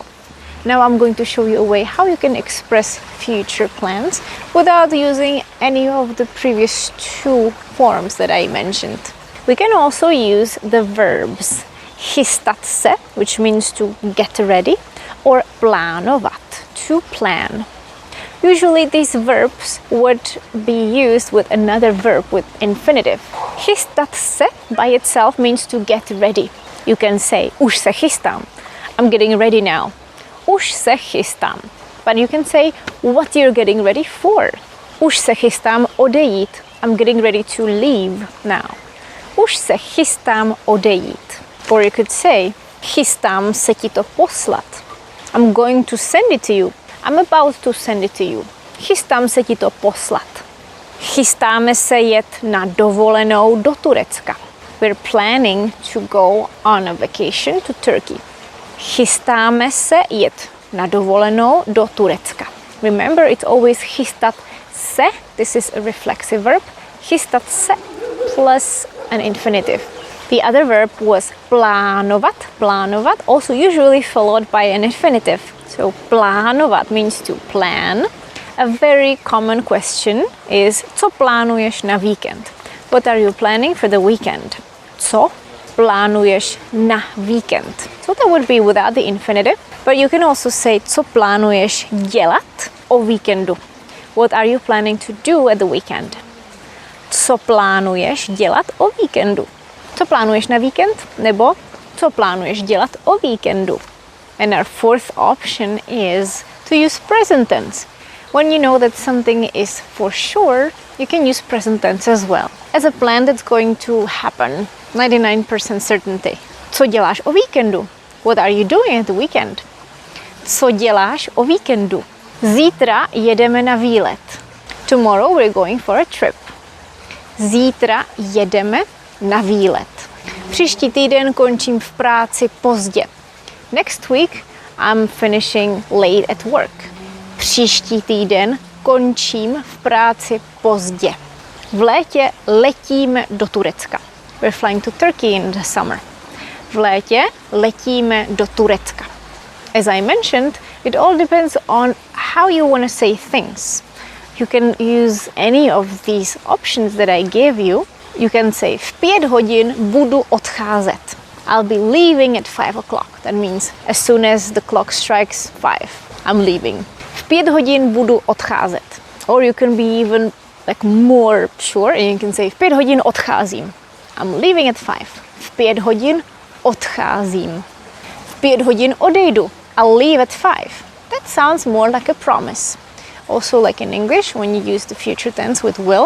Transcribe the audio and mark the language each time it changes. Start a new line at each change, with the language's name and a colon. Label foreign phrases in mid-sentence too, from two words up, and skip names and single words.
English: Now I'm going to show you a way how you can express future plans without using any of the previous two forms that I mentioned. We can also use the verbs
Czech: Chystat se,
English: which means to get ready, or plánovat, to plan. Usually these verbs would be used with another verb with infinitive.
Czech: Chystat se
English: by itself means to get ready. You can say
Czech: už se chystám.
English: I'm getting ready now.
Czech: Už se chystám.
English: But you can say what you're getting ready for.
Czech: Už se chystám odejít.
English: I'm getting ready to leave now.
Czech: Už se chystám odejít.
English: Or you could say
Czech: chystám se ti to poslat.
English: I'm going to send it to you. I'm about to send it to you.
Czech: Chystám se ti to poslat. Chystáme se jet na dovolenou do Turecka.
English: We're planning to go on a vacation to Turkey.
Czech: Chystáme se jet na dovolenou do Turecka.
English: Remember, it's always
Czech: chystat se.
English: This is a reflexive verb.
Czech: Chystat se
English: plus an infinitive. The other verb was plánovat. Plánovat, also usually followed by an infinitive. So plánovat means to plan. A very common question is,
Czech: co plánuješ na víkend?
English: What are you planning for the weekend?
Czech: Co plánuješ na víkend?
English: So that would be without the infinitive. But you can also say,
Czech: co plánuješ dělat o víkendu?
English: What are you planning to do at the weekend?
Czech: Co plánuješ dělat o víkendu? Co plánuješ na víkend? Nebo co plánuješ dělat o víkendu?
English: And our fourth option is to use present tense. When you know that something is for sure, you can use present tense as well. As a plan that's going to happen, 99% certainty.
Czech: Co děláš o víkendu?
English: What are you doing at the weekend?
Czech: Co děláš o víkendu? Zítra jedeme na výlet.
English: Tomorrow we're going for a trip.
Czech: Zítra jedeme na výlet. Příští týden končím v práci pozdě.
English: Next week I'm finishing late at work.
Czech: Příští týden končím v práci pozdě. V létě letíme do Turecka.
English: We're flying to Turkey in the summer.
Czech: V létě letíme do Turecka.
English: As I mentioned, it all depends on how you want to say things. You can use any of these options that I gave you. You can say,
Czech: v 5 hodin budu odcházet.
English: I'll be leaving at 5 o'clock. That means as soon as the clock strikes 5, I'm leaving.
Czech: V 5 hodin budu odcházet.
English: Or you can be even like more sure and you can say,
Czech: v 5 hodin odcházím.
English: I'm leaving at 5.
Czech: V 5 hodin odcházím. V 5 hodin odejdu.
English: I'll leave at 5. That sounds more like a promise. Also like in English, when you use the future tense with will.